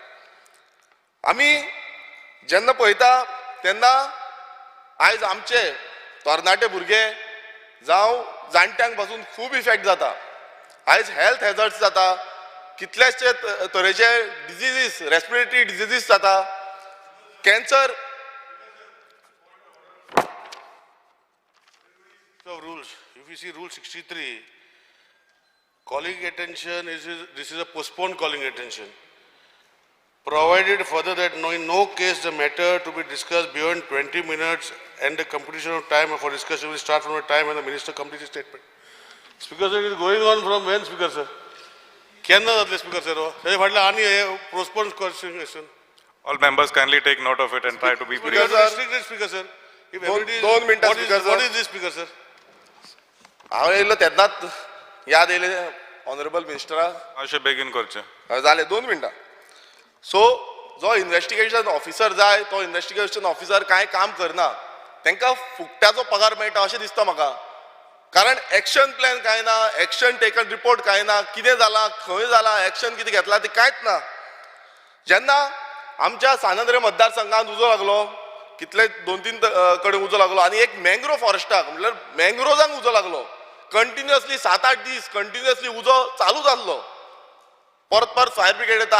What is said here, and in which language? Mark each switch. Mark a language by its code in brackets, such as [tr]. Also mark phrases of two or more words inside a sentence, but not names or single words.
[kok] आमी जेन्ना पळयता तेन्ना आयज आमचे तरणाटे भुरगे जावं जाणट्यांक पासून खूब इफेक्ट जाता आयज [en] health hazards [kok] जाता कितलेशे तरेचे डिजिजीस [en] respiratory diseases [kok] जाता कॅन्सर [en] rules. If you see Rule 63, calling attention this is a postponed calling attention. Provided further that in no case the matter to be discussed beyond 20 minutes and the completion of time for discussion will start from the time when the minister completes his statement. Speaker sir, it is going on from when, Speaker sir? [kok] Kenna जातले Speaker sir? He फाटले आनी postponed question. [en] All members kindly take note of it and try to be brief. Restrict it, Speaker sir. If everybody is, 2 minutes, Speaker sir. What is this, Speaker sir? [kok] हांव येयलो तेन्नाच याद येयले ऑनरेबल मिनिस्टराक अशें बेगीन करचें जालें 2 मिनटां सो जो [en] investigation officer [kok] जाय तो [en] investigation officer [kok] कांय काम करना तांकां फुकट्याचो पगार मेळटा अशें दिसता म्हाका कारण [en] action plan [kok] कांय ना [en] action taken report [kok] कांय ना कितें जालां खंय जालां एक्शन कितें घेतलां तें कांयच ना जेन्ना आमच्या सानंद्रे मतदारसंघांत उजो लागलो कितले 2-3 कडेन उजो लागलो आनी एक मँग्रो फॉरेस्टाक म्हटल्यार मँग्रोजांक उजो लागलो कंटिन्युअसली 7-8 दीस कंटिन्युअसली उजो चालूच आसलो परत परत [en] fire brigade [kok] येता.